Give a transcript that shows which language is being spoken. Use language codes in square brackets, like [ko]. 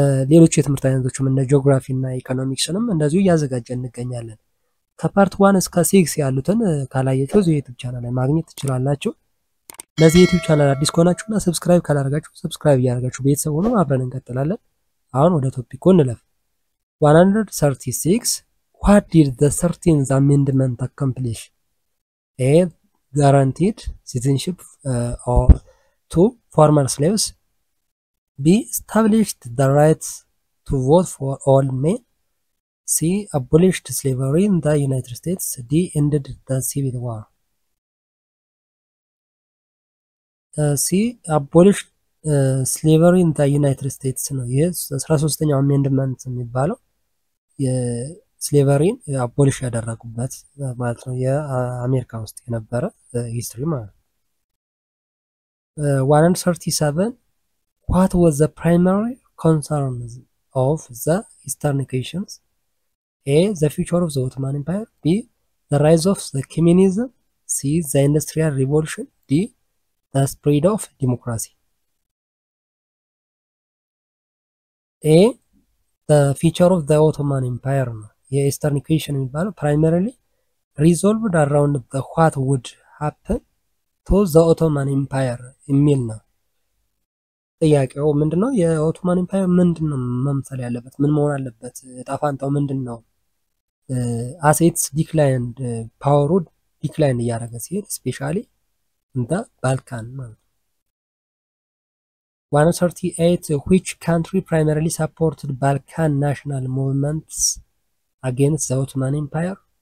[am] ሌሎች የትምህርት አይነቶችም እንደ ጂኦግራፊ እና ኢኮኖሚክስንም እንደዚሁ እያዘጋጀን እንገኛለን። ከፓርት 1 እስከ 6 ያሉትን ካላያችሁ እዚህ ዩቲዩብ ቻናል ላይ ማግኘት ትችላላችሁ። ለዚህ ዩቲዩብ ቻናል አዲስ ከሆናችሁና ሰብስክራይብ ካላደረጋችሁ ሰብስክራይብ እያደረጋችሁ ቤተሰብ ሆኖ አብረን እንቀጥላለን። አሁን ወደ ቶፒኩ እንለፍ። 136 [en] What did the 13th amendment accomplish? A. Guaranteed citizenship to former slaves. B. Established the right to vote for all men. C. Abolished slavery in the United States. D. Ended the Civil War. C. Abolished slavery in the United States [am] ነው። ይህ 13ኛው አሜንድመንት የሚባለው የስሌቨሪን አቦሊሽ ያደረጉበት ማለት ነው። የአሜሪካ ውስጥ የነበረ ሂስትሪ ማለት ነው። 137 [en] What was the primary concern of the Eastern nations? A. The future of the Ottoman Empire. B. The rise of the communism. C. The Industrial Revolution. D. The spread of democracy. A. The future of the Ottoman Empire. [am] የኢስተርን ኢኩዌሽን የሚባለው [en] primarily resolved around the what would happen to the Ottoman Empire [am] የሚል ነው። ጥያቄው ምንድነው? የኦቶማን ኢምፓየር ምንድነው መምሰል ያለበት? ምን መሆን አለበት? ጣፋንታው ምንድነው? አሴትስ ዲክላይንድ ፓወሩ ዲክላይን እያደረገ ሲሄድ ስፔሻሊ እንደ ባልካን ማለት ነው። 138 [en] which country primarily supported Balkan national movements against the Ottoman Empire?